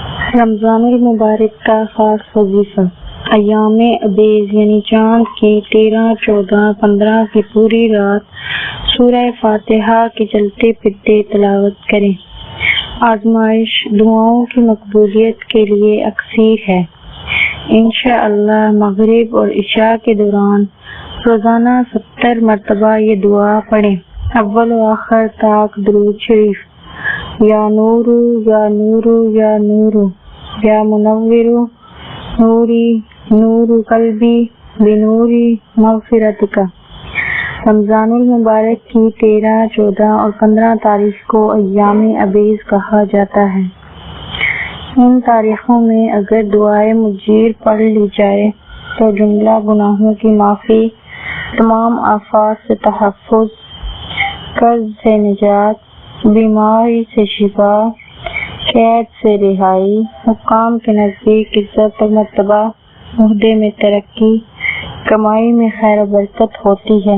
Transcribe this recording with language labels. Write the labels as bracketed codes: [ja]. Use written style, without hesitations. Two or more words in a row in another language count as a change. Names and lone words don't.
[ur] رمضان المبارک کا خاص وظیفہ ایام ابیض یعنی چاند کی 13، 14، 15 کی پوری رات سورہ فاتحہ کی چلتے پھرتے تلاوت کریں۔ آزمائش دعاؤں کی مقبولیت کے لیے اکثیر ہے۔ انشاءاللہ مغرب اور عشاء کے دوران روزانہ 70 مرتبہ یہ دعا پڑھیں۔ اول و آخر تاک درود شریف۔ [ar] یا نورو یا نورو یا نورو یا منورو نوری نور قلبی بنوری مغفرتک۔ [ur] رمضان المبارک کی 13، 14 اور 15 تاریخ کو ایام ابیض کہا جاتا ہے۔ ان تاریخوں میں اگر دعائے مجیر پڑھ لی جائے تو جملہ گناہوں کی معافی، تمام آفات سے تحفظ، قرض سے نجات، بیماری سے شفا، قید سے رہائی، حکام کے نزدیک عزت اور مرتبہ، عہدے میں ترقی، کمائی میں خیر و برکت ہوتی ہے۔